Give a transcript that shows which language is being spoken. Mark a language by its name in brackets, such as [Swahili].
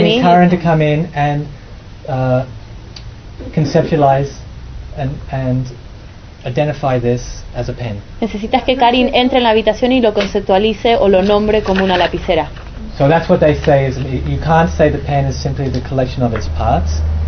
[English] You need current to come in and conceptualize and identify this as a pen. [Spanish] Necesitas que Karin entre en la habitación y lo conceptualice o lo nombre como una lapicera. [English] So that's what they say, is you can't say the pen is simply the collection of its parts.